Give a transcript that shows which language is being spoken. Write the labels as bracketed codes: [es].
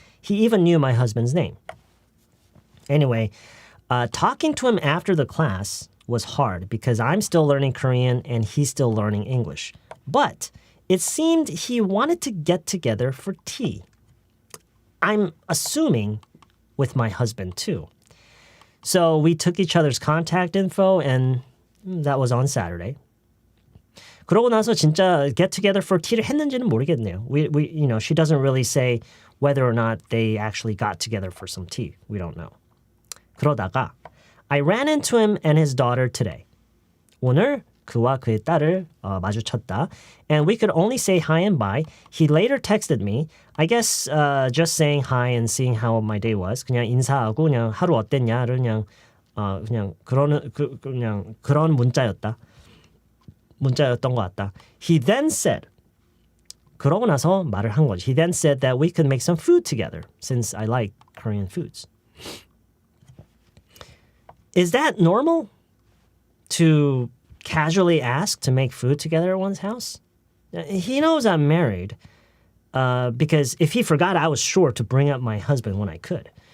[en] He even knew my husband's name. Anyway, talking to him after the class was hard because I'm still learning Korean and he's still learning English. But it seemed he wanted to get together for tea. I'm assuming with my husband too. So we took each other's contact info and that was on Saturday. [ko] 그러고 나서 진짜 [en] get together for tea [ko] 를 했는지는 모르겠네요. [en] She doesn't really say whether or not they actually got together for some tea. We don't know. [ko] 그러다가 [en] I ran into him and his daughter today. [ko] 오늘 그와 그의 딸을 마주쳤다. [en] And we could only say hi and bye. He later texted me. I guess just saying hi and seeing how my day was. [ko] 그냥 인사하고 그냥 하루 어땠냐를 그냥 그런 문자였던 것 같다. [en] He then said. [ko] 그러고 나서 말을 한 거지. [en] He then said that we could make some food together since I like Korean foods. Is that normal to casually ask to make food together at one's house? He knows I'm married because if he forgot, I was sure to bring up my husband when I could.